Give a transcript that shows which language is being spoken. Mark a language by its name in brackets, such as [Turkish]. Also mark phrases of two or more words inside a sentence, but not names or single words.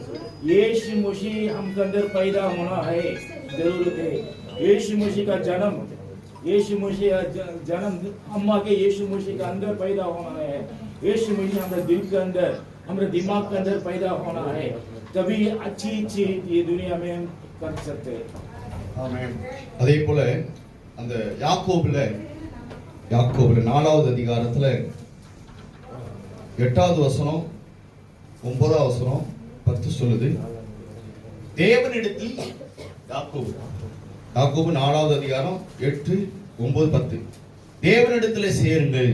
[Hindi] यीशु मसीह हमके अंदर पैदा होना है, जरूरत है। यीशु मसीह का जन्म अम्मा के यीशु मसीह का अंदर पैदा होना है। यीशु मसीह हमारे दिल के अंदर, हमारे दिमाग के अंदर पैदा होना है, तभी अच्छी ये दुनिया में हम कर सकते हैं। [Tamil] ஆமென். அதே போல அந்த யாக்கோபுல 4வது அதிகாரத்துல 8வது வசனம் 9வது வசனம் 10 சொல்லுது. தேவனிடத்தில் யாக்கோபு 4வது அதிகாரம் 8, 9, 10 தேவனிடத்தில் சேருங்கள்.